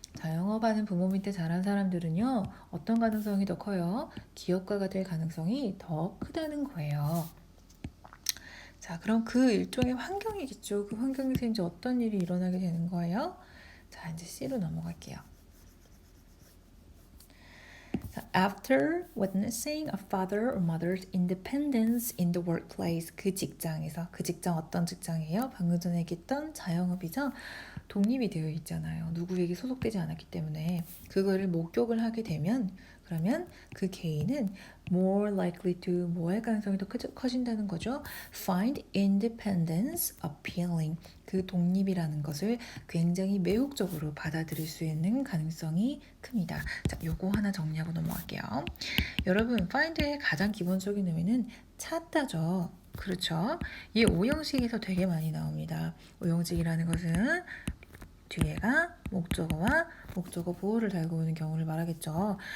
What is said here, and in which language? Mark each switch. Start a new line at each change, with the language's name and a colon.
Korean: 자영업하는 부모 밑에 자란 사람들은요. 어떤 가능성이 더 커요? 기업가가 될 가능성이 더 크다는 거예요. 자, 그럼 그 일종의 환경이겠죠. 그 환경에서 이제 어떤 일이 일어나게 되는 거예요? 자, 이제 C로 넘어갈게요.
English: After witnessing a father or mother's independence in the workplace,
Korean: 그 직장에서, 그 직장 어떤 직장이에요? 방금 전에 얘기했던 자영업이죠? 독립이 되어 있잖아요. 누구에게 소속되지 않았기 때문에 그거를 목격을 하게 되면 그러면 그 개인은
English: more likely to
Korean: 뭐 할 가능성이 더 커진다는 거죠.
English: Find independence appealing.
Korean: 그 독립이라는 것을 굉장히 매혹적으로 받아들일 수 있는 가능성이 큽니다. 자, 요거 하나 정리하고 넘어갈게요. 여러분, find의 가장 기본적인 의미는 찾다죠. 그렇죠? 이 오형식에서 되게 많이 나옵니다. 오형식이라는 것은 뒤에가 목적어와 목적어 보호를 달고 오는 경우를 말하겠죠.